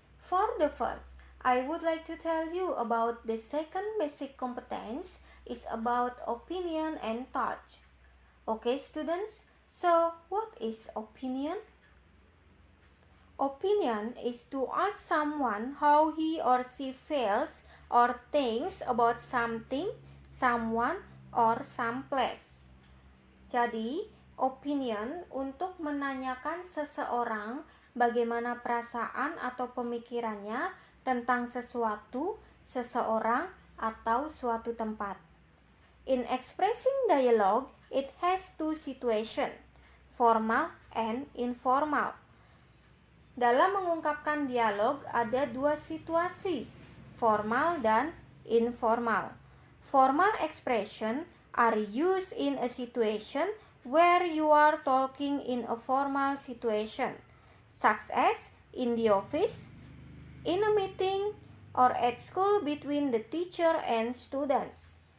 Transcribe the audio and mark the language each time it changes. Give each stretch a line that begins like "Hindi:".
English: For the first, I would like to tell you about the second basic competence is about opinion and thought. Okay, students? So, what is opinion? Opinion is to ask someone how he or she feels or thinks about something, someone, or some place.
Indonesian: Jadi, opinion untuk menanyakan seseorang bagaimana perasaan atau pemikirannya tentang sesuatu, seseorang, atau suatu tempat.
English: In expressing dialogue, it has two situations, formal and informal.
Indonesian: Dalam mengungkapkan dialog ada dua situasi, formal dan informal.
English: Formal expression are used in a situation where you are talking in a formal situation, such as in the office, in a meeting, or at school between the teacher and students.